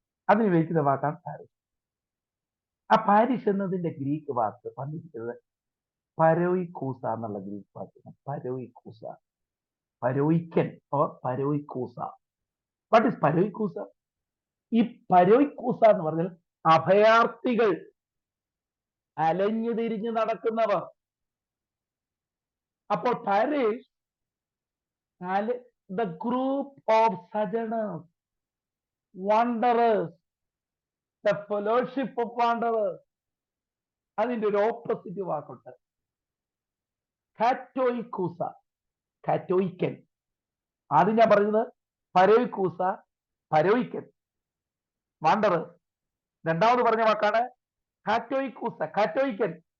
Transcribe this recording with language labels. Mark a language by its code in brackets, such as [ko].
[ml] അതിന് ഉപയോഗിക്കുന്ന വാക്കാണ് പാരിഷ്. ആ പാരിഷ് എന്നതിന്റെ ഗ്രീക്ക് വാക്ക് വന്നിരിക്കുന്നത് പരോയിക്കൂസ എന്നുള്ള ഗ്രീക്ക് വാക്കാണ്. പരോയിക്കൂസ, പരോയിക്കൻ ഓർ പരോയിക്കൂസ. [en] What is പരോയിക്കൂസ? [ml] ഈ പരോയിക്കൂസ എന്ന് പറഞ്ഞാൽ അഭയാർത്ഥികൾ, അലഞ്ഞു തിരിഞ്ഞു നടക്കുന്നവർ. അപ്പോൾ parish, [en] the group of sojourners, wanderers, the fellowship of wanderers. [ml] അതിന്റെ ഒരു ഓപ്പോസിറ്റ് വാക്കുണ്ട്, കാറ്റോയിക്കൂസ, കാറ്റോയിക്കൻ. ആദ്യം ഞാൻ പറയുന്നത് പരോയിക്കൂസ, പരോയിക്കൻ, വാണ്ടറേഴ്സ്. രണ്ടാമത് പറഞ്ഞ വാക്കാണ് കാറ്റോയിക്കൂസ, കാറ്റോയിക്കൻ.